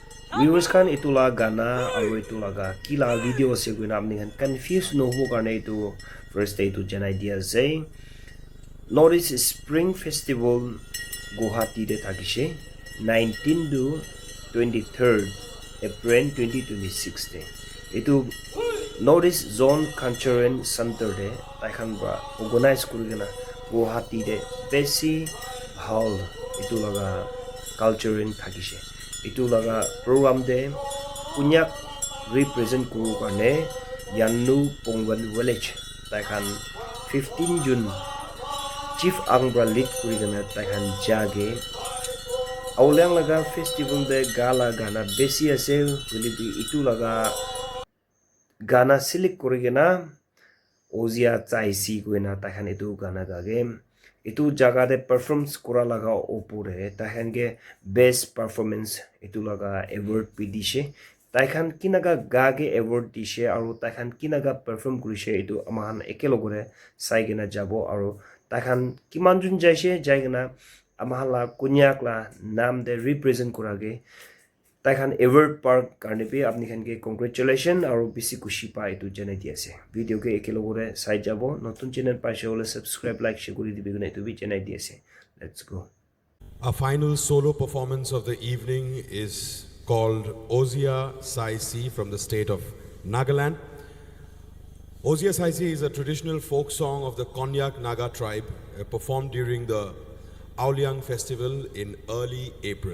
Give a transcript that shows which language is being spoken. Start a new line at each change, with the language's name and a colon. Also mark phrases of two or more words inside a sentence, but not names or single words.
Naga Pidgin: viewers kan itula gana aro itula ga kila video se guina amni kan confuse no ho karne itu
English: first day
Naga Pidgin: to jan idea say Northeast Spring Festival Guwahati de thakise 19 to 23rd April 2026 de itu Northeast Zone Cultural Center de taikan ba organize kurigena Guwahati de besi hall itu laga cultural thakise itu laga program de punyak represent kuru karne Yannu Pongwan village taikan 15 June chief angbra lead kurigena taikan jage aulang laga festival de gala gana besi ase holibi itu laga gana select kurigena ozia chaisi kuina taikan itu gana gage itu jaga de performance kura laga opure taikan ge
English: best performance
Naga Pidgin: itu laga award pidishe taikan kinaga gage award dishe aru taikan kinaga perform kurishe itu amahan ekelogore saigena jabo aru taikan kimanjun jaise jaigena amahala kunyak la nam de represent kurage taikan award park karne pe apni khan ke congratulation aru bisi kushi pa itu jane diase video ke ekelogore sai jabo notun channel paise hole
English: subscribe like share
Naga Pidgin: kori dibe guna itu bi jane diase
English: let's go. Our final solo performance of the evening is called Ozia Sai Si from the state of Nagaland. Ozia Sai Si is a traditional folk song of the Konyak Naga tribe performed during the Auliang festival in early April.